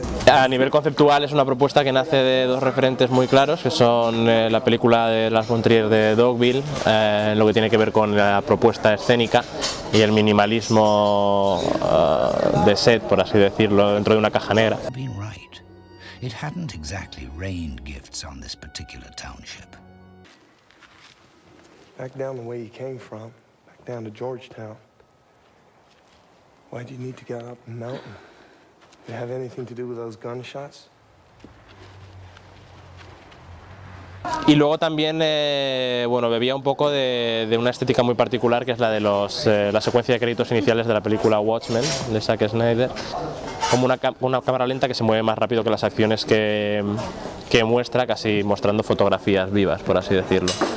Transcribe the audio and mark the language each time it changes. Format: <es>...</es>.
<es>A nivel conceptual es una propuesta que nace de 2 referentes muy claros, que son la película de Lars von Trier de Dogville, lo que tiene que ver con la propuesta escénica y el minimalismo de set, por así decirlo, dentro de una caja negra.</es> <en>It hadn't exactly rained gifts on this particular township. Back down the way you came from, back down to Georgetown. Why do you need to get up the mountain? Did it have anything to do with those gunshots?</en> <es>Y luego también, bueno, bebía un poco de una estética muy particular, que es la de la secuencia de créditos iniciales de la película Watchmen, de Zack Snyder, como una cámara lenta que se mueve más rápido que las acciones que muestra, casi mostrando fotografías vivas, por así decirlo.</es>